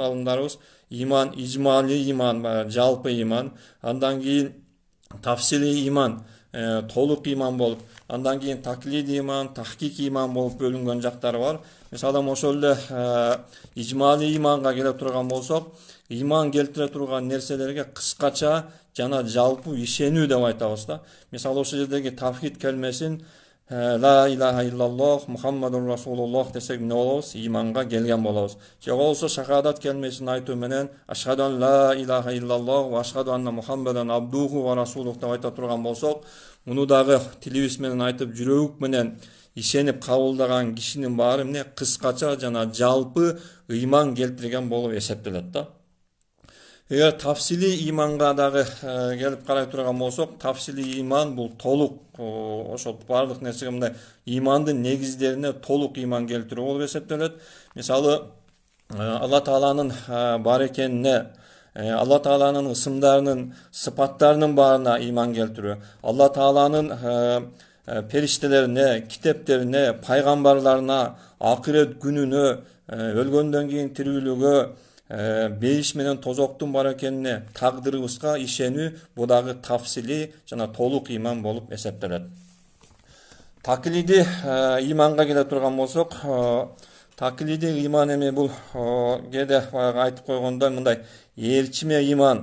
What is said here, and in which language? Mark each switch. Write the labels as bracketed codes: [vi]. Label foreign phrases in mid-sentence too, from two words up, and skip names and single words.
[ky] Алымдарыбыз ыйман, ижмали ыйман, жалпы ыйман, андан кийин тафсили ыйман, толук ыйман болуп, андан кийин таклид ыйман, тахкик ыйман болуп бөлүнгөн жактары бар. Мисалы ошол эле ижмали ыйманга келе турган болсок, ыйман келтире турган нерселерге кыскача жана жалпы ишенүү деп айтабыз да. Мисалы ошол жердеги тавхид келмесин [ar] لا إله إلا الله محمد رسول الله [ky] десек эмне болобуз? Ыйманга келген болобуз. Же болбосо шахадат келмесин айтуу менен [ar] أشهد لا إله إلا الله وأشهد أن محمدا عبده ورسوله [ky] деп айта турган болсок, муну дагы тилибиз менен айтып жүрөк менен ишенип кабылдаган кишинин баары эмне кыскача жана жалпы ыйман келтирген болуп эсептелет да. Эгер тафсили ыйманга дагы келип карай турган болсок, тафсили ыйман бул толук ошол бардык нерсеге мындай ыймандын негиздерине толук ыйман келтирүү болуп эсептелет. Мисалы Алла Тааланын бар экенине, Алла Тааланын ысымдарынын, сыпаттарынын баарына ыйман келтирүү, Алла Тааланын periştelerine, kiteplerine, paygambarlarına, ahiret gününe, ölgöndөн kийин тирүүлүгө, бейиш менен тозоктун бар экенине, тагдырыбызга ишенүү бул дагы тафсилий жана толук ыйман болуп эсептелет. Таклиди ыйманга келе турган болсок, таклиди ыйман эми бул кээде баягы айтып койгондой мындай ээрчиме ыйман,